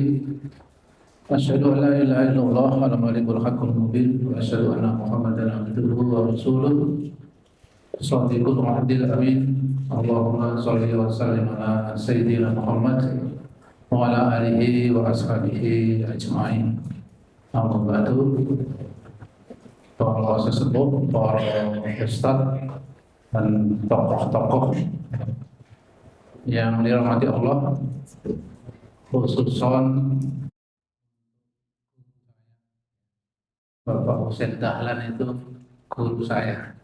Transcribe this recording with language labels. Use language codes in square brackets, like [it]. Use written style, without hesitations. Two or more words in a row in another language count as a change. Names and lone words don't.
[ar] أشهد أن لا إله إلا الله الملك الحق المبين وأشهد أن محمدا عبده ورسوله صادق الوعد الأمين. اللهم صل وسلم على سيدنا محمد وعلى آله وأصحابه أجمعين. أما بعد. [id] Para sesepuh, para ustadz dan tokoh-tokoh yang dirahmati Allah, khususon Bapak Husain Dahlan itu guru saya.